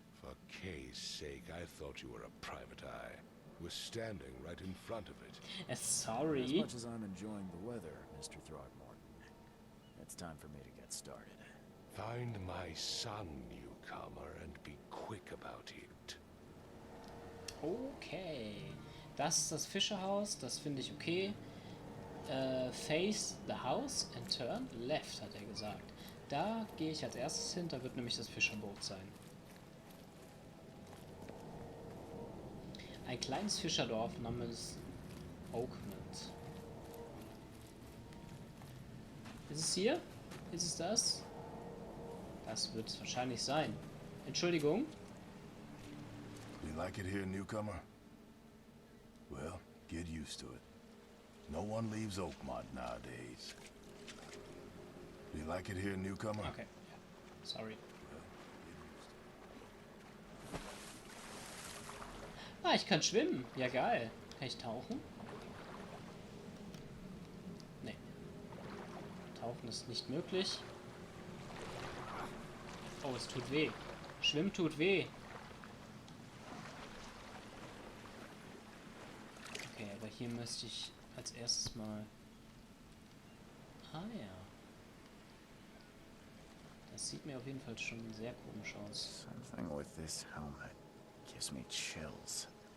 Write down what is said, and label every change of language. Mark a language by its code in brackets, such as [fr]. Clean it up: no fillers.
[en] For Kay's sake, I thought you were a private eye. We're standing right in front of it. As Sorry. much as I'm enjoying the weather, Mr. Throgmorton, it's time for me to get started. Find my son, newcomer, and be quick about it. Okay. [de] Das ist das Fischerhaus, das finde ich okay. [en] Face the house and turn left, [de] hat er gesagt. Da gehe ich als erstes hin, da wird nämlich das Fischerboot sein. Ein kleines Fischerdorf namens Oakmont. Ist es hier? Ist es das? Das wird es wahrscheinlich sein. Entschuldigung. [en] You like it here, newcomer? Well, get used to it. No one leaves Oakmont nowadays. You like it here, newcomer? [de] Okay. Ja. Sorry. Ah, ich kann schwimmen. Ja, geil. Kann ich tauchen? Tauchen ist nicht möglich. Oh, es tut weh. Schwimmen tut weh. Okay, aber hier müsste ich als erstes mal... Ah ja. Das sieht mir auf jeden Fall schon sehr komisch aus. [en] Something with this helmet gives me chills.